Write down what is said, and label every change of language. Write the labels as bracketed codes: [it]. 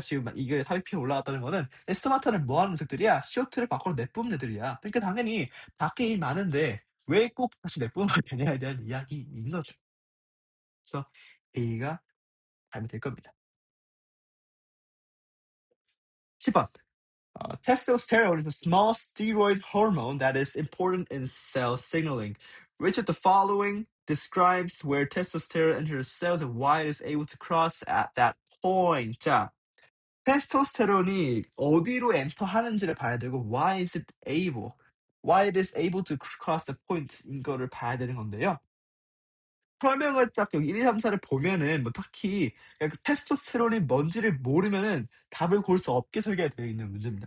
[ko] 지금 이게 삽입표에 올라왔다는 거는 스토마타는 뭐 하는 녀석들이야? CO2를 밖으로 내뿜는 애들이야. 그러니까 당연히 밖에 이 많은데 왜 꼭 다시 내뿜으면 되냐에 대한 이야기인 거죠. 그래서 A가 답이 될 겁니다. 10번. [en] Testosterone is a small steroid hormone that is important in cell signaling. Which of the following describes where testosterone enters cells and why it is able to cross at that point? [ko] 자, 테스토스테론이 어디로 엔터 하는지를 봐야 되고 [en] why it is able to cross the point [ko] 이거를 봐야 되는 건데요. 설명을 딱 여기 1, 2, 3, 4를 보면은 뭐 딱히 그냥 그 테스토스테론이 뭔지를 모르면은 답을 고를 수 없게 설계가 되어 있는 문제입니다.